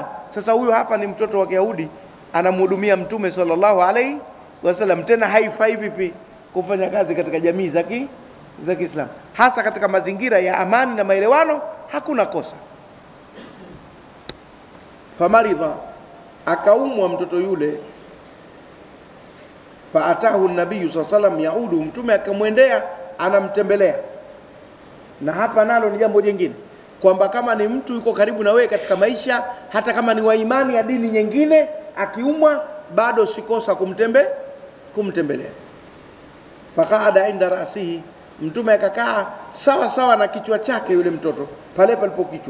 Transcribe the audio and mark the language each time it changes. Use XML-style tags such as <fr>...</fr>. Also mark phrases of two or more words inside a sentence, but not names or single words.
<sw>Sasa huyu hapa ni mtoto wa Kiyahudi anamhudumia Mtume</sw> <ar>صلى الله عليه وسلم,</ar> <sw>tena haifai vipi kufanya kazi katika jamii za Kiislamu, hasa katika mazingira ya amani na maelewano? Hakuna kosa. Famaridha, akaumwa mtoto yule.</sw> <ar>فأتاه النبي صلى الله عليه وسلم يعوده,</ar> <sw>Mtume akamwendea anamtembelea. Na hapa nalo ni jambo jingine, kwamba kama ni mtu yuko karibu na wewe katika maisha, hata kama ni wa imani ya dini nyingine, akiumwa bado sikosa kumtembelea.</sw> <ar>فقعد عند رأسه,</ar> <sw>Mtume akakaa sawa sawa na kichwa chake yule mtoto, pale palipo kichwa.</sw>